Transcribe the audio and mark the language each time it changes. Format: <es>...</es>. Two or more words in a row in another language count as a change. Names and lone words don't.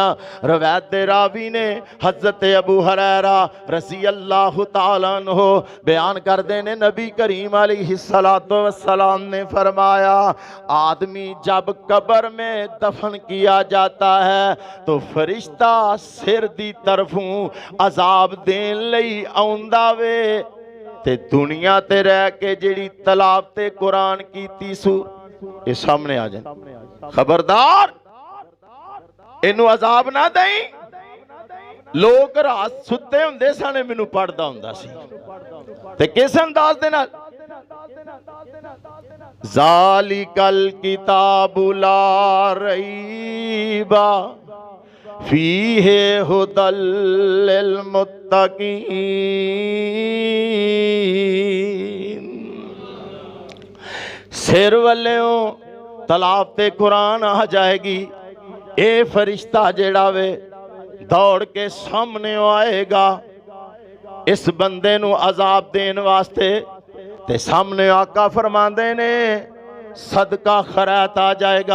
<pa>ਰਵਾਇਤ ਦੇ ਰਾਵੀ ਨੇ ਹਜ਼ਰਤ ਅਬੂ ਹੁਰੈਰਾ</pa> <ar>رضي الله تعالى عنه</ar> <pa>ਬਯਾਨ ਕਰਤੇ ਨੇ, ਨਬੀ ਕਰੀਮ</pa> <ar>عليه الصلاة والسلام</ar> <pa>ਨੇ ਫ਼ਰਮਾਇਆ,</pa> <ur>آدمی جب قبر میں دفن کیا جاتا ہے تو فرشتہ</ur> <pa>ਸਿਰ ਦੀ ਤਰਫ਼ੋਂ ਅਜ਼ਾਬ ਦੇਣ ਲਈ ਆਉਂਦਾ ਵੇ। ਤੇ ਦੁਨੀਆ ਤੇ ਰਹਿ ਕੇ ਜਿਹੜੀ ਤਿਲਾਵਤੇ ਕੁਰਆਨ ਕੀਤੀ ਸੂ ਯੇ ਸਾਮ੍ਹਣੇ ਆ ਜਾਏ, ਖ਼ਬਰਦਾਰ ਇਨੂ ਅਜ਼ਾਬ ਨਾ ਦਈਂ। ਲੋਗ ਰਾਤ ਸੁੱਤੇ ਹੁੰਦੇ ਸਨ, ਮੈਨੂ ਪੜ੍ਹਦਾ ਹੁੰਦਾ ਸੀ ਤੇ ਕਿਸ ਅੰਦਾਜ਼ ਦੇ ਨਾਲ,</pa> <ar>ذلك الكتاب لا ريب فيه هدى للمتقين.</ar> <pa>ਸਿਰ ਵੱਲੋਂ ਤਿਲਾਵਤੇ ਕੁਰਆਨ ਆ ਜਾਏਗੀ। ਯੇ ਫ਼ਰਿਸ਼ਤਾ ਜਿਹੜਾ ਵੇ ਦੌੜ ਕੇ ਸਾਮ੍ਹਣੇ ਆਏਗਾ ਇਸ ਬੰਦੇ ਨੂ ਅਜ਼ਾਬ ਦੇਣ ਵਾਸਤੇ। ਤੇ ਸਾਮ੍ਹਣੇ ਆਕਾ ਫ਼ਰਮਾਂਦੇ ਨੇ ਸਦਕਾ ਖ਼ੈਰਾਤ ਆ ਜਾਏਗਾ।</pa>